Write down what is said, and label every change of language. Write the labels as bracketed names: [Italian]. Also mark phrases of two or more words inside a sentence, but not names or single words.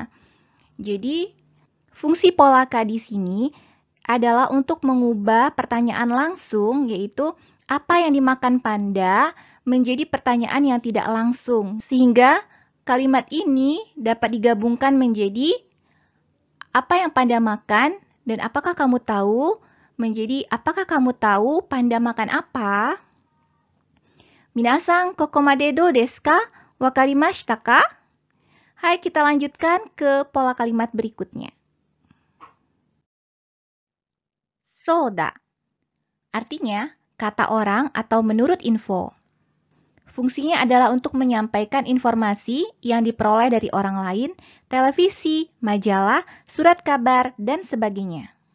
[Indonesian] Jadi, fungsi pola ka di sini adalah untuk mengubah pertanyaan langsung, yaitu apa yang dimakan panda, menjadi pertanyaan yang tidak langsung. Sehingga kalimat ini dapat digabungkan menjadi apa yang panda makan dan apakah kamu tahu, menjadi apakah kamu tahu panda makan apa? [Japanese] みなさん、ここまでどうですか? わかりましたか? [Indonesian] Hai, kita lanjutkan ke pola kalimat berikutnya. Soda, artinya kata orang atau menurut info. Fungsinya adalah untuk menyampaikan informasi yang diperoleh dari orang lain, televisi, majalah, surat kabar, dan sebagainya.